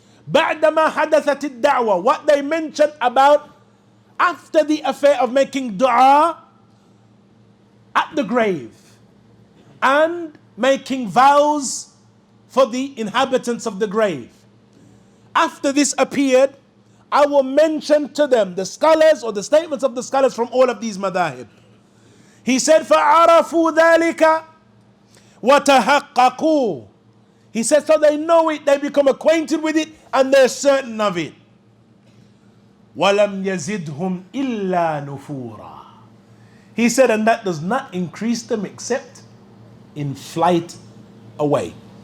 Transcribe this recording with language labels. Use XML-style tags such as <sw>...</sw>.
<ar>بعدما حدثت الدعوة,</ar> <en>what they mentioned about after the affair of making dua at the grave and making vows for the inhabitants of the grave. After this appeared, I will mention to them the scholars or the statements of the scholars from all of these madhahib. He said,</en> <ar>فَعَرَفُوا ذَلِكَ وَتَحَقَّقُوا.</ar> <en>He said, so they know it, they become acquainted with it, and they're certain of it.</en> <ar>وَلَمْ يَزِدْهُمْ إِلَّا نُفُورًا.</ar> <en>He said, and that does not increase them except in flight away.</en>